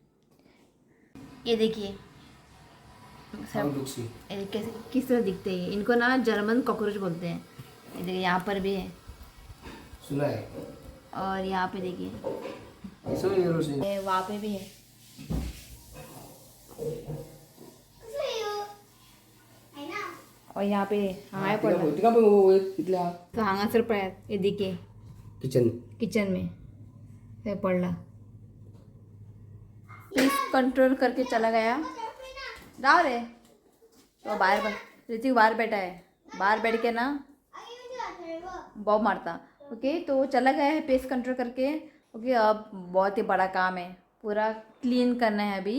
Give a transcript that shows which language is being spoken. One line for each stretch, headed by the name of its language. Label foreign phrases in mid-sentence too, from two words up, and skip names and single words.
Hindi: ये देखिए कैसे किस तरह दिखते हैं, इनको ना
English: German cockroach
Hindi: बोलते हैं। ये देखिए यहाँ पर भी है, सुना है। और यहाँ पे देखिए वहाँ पे भी है। और यहाँ पे
Konkani: हांगा पडला
Hindi: तो
Konkani: हांगासर पळ्यात
Hindi: ये देखिए किचन में
Konkani: हे पडला।
English: please control
Hindi: करके चला गया। जाओ रे तो बाहर ऋतिक बाहर बैठा है, बाहर बैठ के ना बॉब मारता। ओके तो चला गया है
English: pest control
Hindi: करके। ओके अब बहुत ही बड़ा काम है, पूरा क्लीन करना है अभी।